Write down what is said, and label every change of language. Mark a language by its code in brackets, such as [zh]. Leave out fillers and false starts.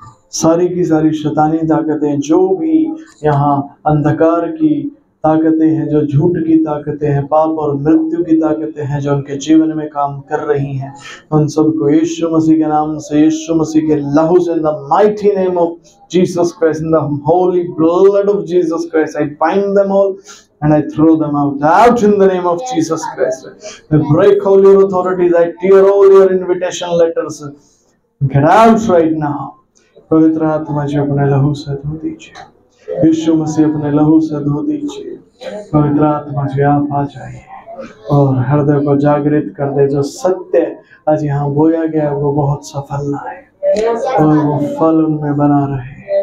[hi] सारी की सारी शैतानी ताकतें, जो भी यहाँ अंधकार की ताकतें हैं, जो झूठ की ताकतें हैं, पाप और मृत्यु की ताकतें हैं जो उनके जीवन में काम कर रही हैं, उन सबको यीशु मसीह के नाम से, यीशु मसीह के लहू से, [en] In the mighty name of Jesus Christ, in the holy blood of Jesus Christ, I bind them all and I throw them out in the name of Jesus Christ. I break all your authorities, I tear all your invitation letters. Get out right now. [hi] पवित्र आत्मा जी अपने लहू से धो दीजिए, यीशु मसीह अपने लहू से धो दीजिए। पवित्र आत्मा जी आप आ जाइए और हृदय को जागृत कर दे। जो सत्य आज यहाँ बोया गया वो बहुत सफल आए और वो फल उनमें बना रहे।